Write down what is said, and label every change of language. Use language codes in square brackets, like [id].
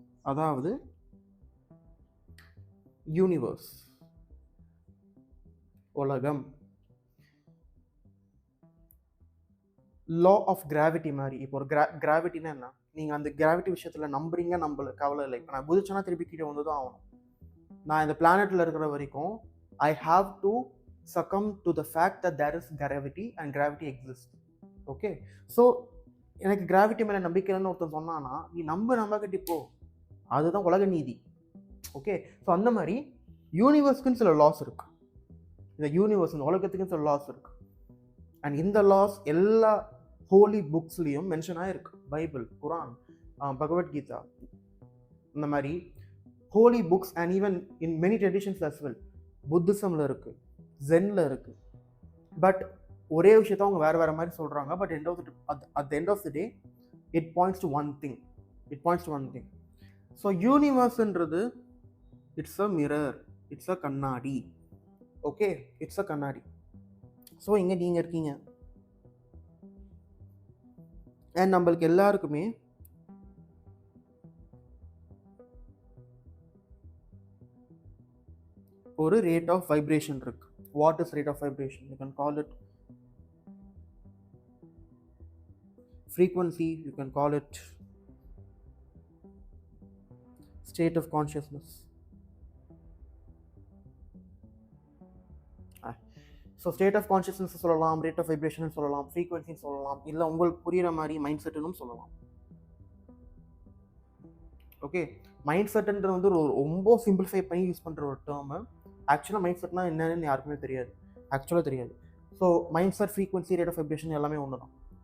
[ta] அதாவது யூனிவர்ஸ், உலகம். Law of gravity மாதிரி. இப்போ ஒரு கிராவிட்டினா என்ன? நீங்கள் அந்த கிராவிட்டி விஷயத்தில் நம்புறீங்க, நம்மளுக்கு கவலை இல்லை. இப்போ நான் குதிச்சேன்னா திருப்பி கீழே வந்து தான் ஆகணும். நான் இந்த பிளானெட்டில் இருக்கிற வரைக்கும் [en] I have to succumb to the fact that there is gravity and gravity exists. [ta] Okay, so எனக்கு கிராவிட்டி மேலே நம்பிக்கைன்னு ஒருத்தன் சொன்னான்னா நீ நம்பக்கிட்டு போ, அதுதான் உலக நீதி. ஓகே, ஸோ அந்த மாதிரி யூனிவர்ஸ்க்குன்னு சில லாஸ் இருக்குது. இந்த யூனிவர்ஸ், இந்த உலகத்துக்குன்னு சில லாஸ் இருக்குது. அண்ட் இந்த லாஸ் எல்லா ஹோலி புக்ஸ்லேயும் மென்ஷன் ஆகிருக்கு. [en] Bible, Quran, Bhagavad Gita, [ta] இந்த மாதிரி [en] Holy books and even in many traditions as well. [ta] புத்திசமில் இருக்குது, ஜென்ல இருக்குது. பட் ஒரே விஷயத்த அவங்க வேறு மாதிரி சொல்கிறாங்க. [en] But at the end of the day it points to one thing. So யூனிவர்ஸ்ன்றது it's a mirror, it's a கண்ணாடி. [ta] ஓகே, [en] it's a [ta] கண்ணாடி. ஸோ இங்கே நீங்கள் இருக்கீங்க அண்ட் நம்மளுக்கு எல்லாருக்குமே ஒரு ரேட் ஆஃப் வைப்ரேஷன் இருக்கு. [en] What is rate of vibration? You can call it frequency, you can call it state of consciousness. [ta] So state of consciousness சொல்லலாம், ரேட் ஆஃப் வைப்ரேஷன் சொல்லலாம், ஃப்ரீக்வன்சி சொல்லலாம், இல்லை உங்களுக்கு புரிகிற மாதிரி மைண்ட் செட்டுன்னு சொல்லலாம். ஓகே, மைண்ட் செட்டுன்றது வந்து ரொம்ப சிம்பிளிஃபை பண்ணி யூஸ் பண்ணுற ஒரு டேர்மு. ஆக்சுவலாக மைண்ட் செட்னா என்னன்னு யாருக்குமே தெரியாது, ஆக்சுவலாக தெரியாது. So mind set, frequency, rate of vibration எல்லாமே ஒன்று தான்.